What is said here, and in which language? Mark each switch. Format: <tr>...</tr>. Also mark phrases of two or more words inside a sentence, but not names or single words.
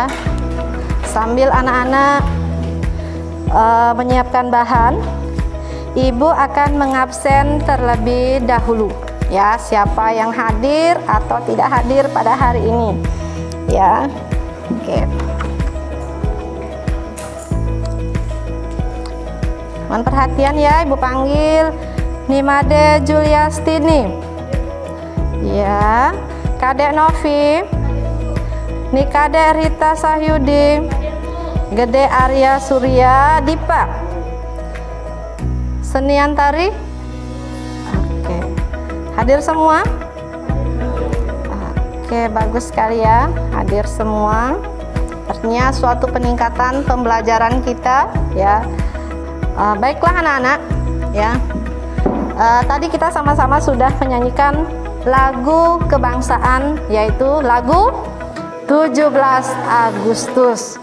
<id>Sambil anak-anak menyiapkan bahan, Ibu akan mengabsen terlebih dahulu ya, siapa yang hadir atau tidak hadir pada hari ini ya. Oke. Mohon perhatian ya, Ibu panggil Nimade Juliastini ya, Kadek Novi, Nikade Rita Sahyudi, Gede Arya Surya Dipa, Seniantari. Oke, hadir semua? Oke, bagus sekali ya, hadir semua. Artinya suatu peningkatan pembelajaran kita ya. Baiklah anak-anak ya. Tadi kita sama-sama sudah menyanyikan lagu kebangsaan, yaitu lagu 17 Agustus.</id>